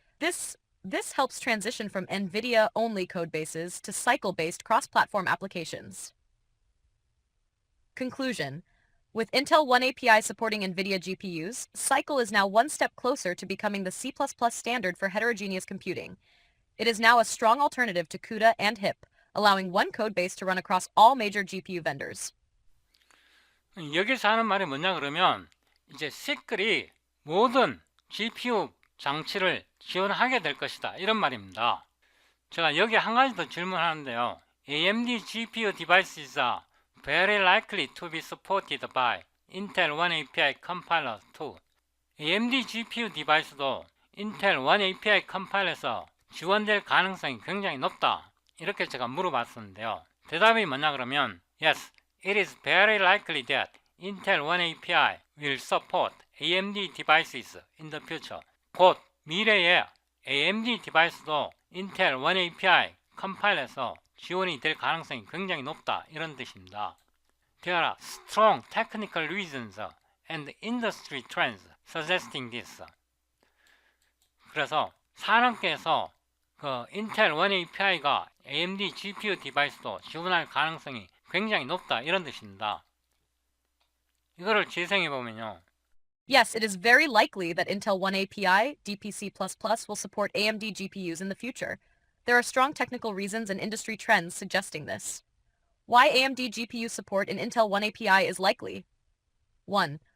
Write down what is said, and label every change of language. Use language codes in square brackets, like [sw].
[en] This helps transition from NVIDIA-only codebases to Cycle-based cross-platform applications. Conclusion. With Intel One API supporting NVIDIA GPUs, Cycle is now one step closer to becoming the C++ standard for heterogeneous computing. It is now a strong alternative to CUDA and HIP, allowing one codebase to run across all major GPU vendors. [ko] 여기서 하는 말이 뭐냐 그러면 이제 시클이 모든 GPU 장치를 지원하게 될 것이다 이런 말입니다. 제가 여기 한 가지 더 질문하는데요. [en] AMD GPU devices are very likely to be supported by Intel One API Compiler 2. [ko] AMD GPU 디바이스도 Intel One API 컴파일러에서 지원될 가능성이 굉장히 높다 이렇게 제가 물어봤었는데요. 대답이 뭐냐 그러면 [en] Yes, it is very likely that Intel One API will support AMD devices in the future. [ko] 곧 미래에 AMD 디바이스도 Intel One API 컴파일러에서 지원이 될 가능성이 굉장히 높다 이런 뜻입니다. [en] There are strong technical reasons and industry trends suggesting this. [ko] 그래서 산업계에서 인텔 원 API가 AMD GPU 디바이스도 지원할 가능성이 굉장히 높다 이런 뜻입니다. 이거를 재생해 보면요. [en] Yes, it is very likely that Intel One API, DPC++ will support AMD GPUs in the future. There are strong technical reasons and industry trends suggesting this. Why AMD GPU support in Intel One API is likely. 1.